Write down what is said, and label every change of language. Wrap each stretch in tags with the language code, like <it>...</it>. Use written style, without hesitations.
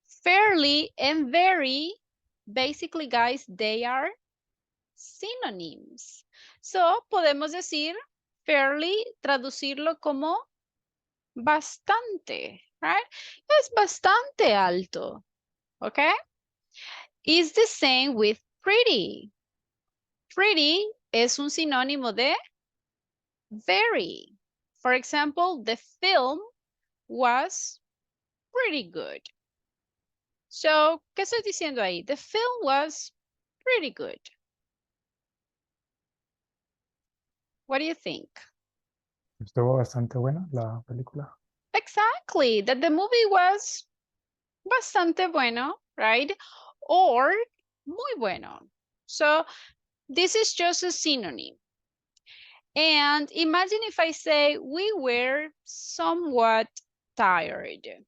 <en>Fairly and very, basically, guys, they are synonyms.</en> <es>So, podemos decir fairly, traducirlo como bastante, right? Es bastante alto, okay?</es> <en>It's the same with pretty.</en> <es>Pretty es un sinónimo de very.</es> <en>For example, the film was pretty good.</en> <es>So, ¿qué estoy diciendo ahí?</es> <en>The film was pretty good. What do you think?</en> <es>Estuvo bastante buena la película.</es> <en>Exactly, that the movie was</en> <es>bastante bueno,</es> <en>right? Or</en> <es>muy bueno.</es> <en>So, this is just a synonym. And imagine if I say we were somewhat tired.</en>